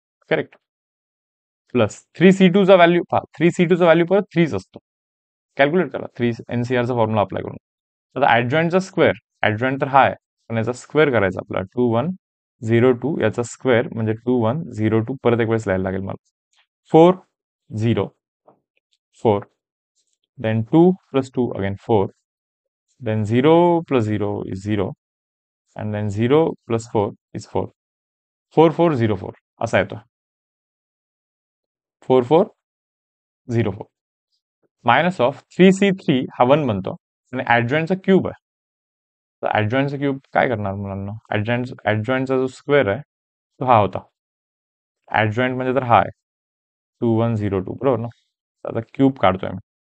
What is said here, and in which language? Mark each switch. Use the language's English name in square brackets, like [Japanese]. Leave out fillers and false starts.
[Marathi] Correct. Plus 3C2 चा value पहा. 3C2 चा व्हॅल्यू परत 3 असतो. कॅल्क्युलेट करा. 3 NCR चा फॉर्म्युला अप्लाय करून. आता ऍडजॉइंटचा स्क्वेअर, ऍडजॉइंट तर हा आहे, पण याचा स्क्वेअर करायचा आपला 2102 याचा स्क्वेअर म्हणजे 2102 परत एक वेळेस लिहायला लागेल मला. [English] 4 0 4 then 2 plus 2 again 4 then 0 plus 0 is 0 and then 0 plus 4 is 4 4404 [Marathi] असा येतो. 4404 मायनस ऑफ 3C3 हा 1 बनतो आणि ऍडजॉइंटचा क्यूब आहे. तर ऍडजॉइंटचा क्यूब काय करणार मुलांना, ऍडजॉइंटचा जो स्क्वेअर आहे तो हा होता. ऍडजॉइंट म्हणजे तर हा आहे 2102 बरोबर ना. तर आता क्यूब काढतोय मी.